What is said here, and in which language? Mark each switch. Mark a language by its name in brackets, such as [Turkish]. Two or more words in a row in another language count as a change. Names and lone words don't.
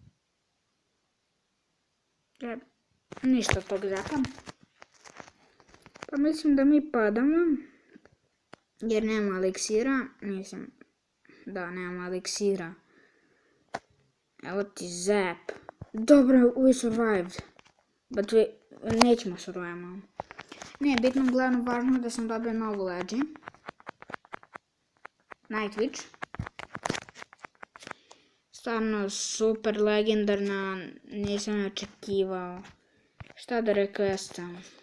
[Serbian] Ništa od tog zapa. Pa mislim da mi padamo. Jer nema eliksira. Mislim... Da, nema eliksira. Evo ti zap. Dobro, [English] we survived. But [Serbian] nećemo survivamo. Ne, bitno glavno važno da sam dobio novu leđi. Night Witch. Stvarno super legendarna, nisam očekivao. Šta da requestam?